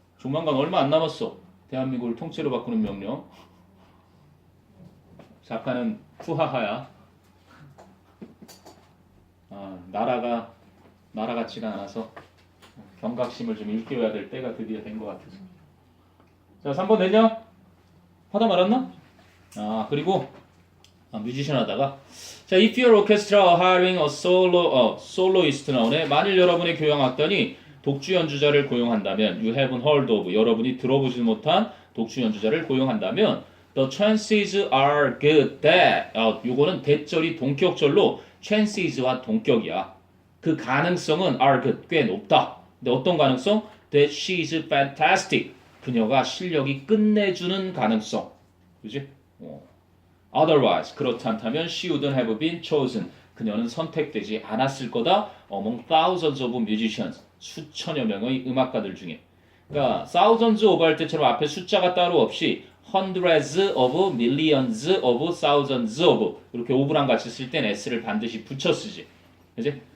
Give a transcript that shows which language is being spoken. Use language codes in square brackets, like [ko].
[ko] 조만간 얼마 안 남았어. 대한민국을 통째로 바꾸는 명령. 작가는 푸하하야. 나라가 나라 같지가 않아서 경각심을 좀 일깨워야 될 때가 드디어 된 것 같아서. 자, 3번 됐냐? 하다 말았나? 그리고 뮤지션 하다가, 자, [en] if your orchestra are hiring a soloist [ko] 나오네. 만일 여러분의 교향 악단이 독주 연주자를 고용한다면, [en] you haven't heard of, [ko] 여러분이 들어보지 못한 독주 연주자를 고용한다면, [en] the chances are good that, [ko] 요거는 대절이 동격절로 chances와 동격이야. 그 가능성은 [en] are good, [ko] 꽤 높다. 근데 어떤 가능성? [en] That she is fantastic. [ko] 그녀가 실력이 끝내주는 가능성. 그지? [en] Otherwise, [ko] 그렇지 않다면 [en] she wouldn't have been chosen. [ko] 그녀는 선택되지 않았을 거다. [en] Among thousands of musicians. [ko] 수천여 명의 음악가들 중에. 그러니까 thousands of 할 때처럼 앞에 숫자가 따로 없이 hundreds of, millions of, thousands of 이렇게 of랑 같이 쓸 땐 s를 반드시 붙여 쓰지. 그지?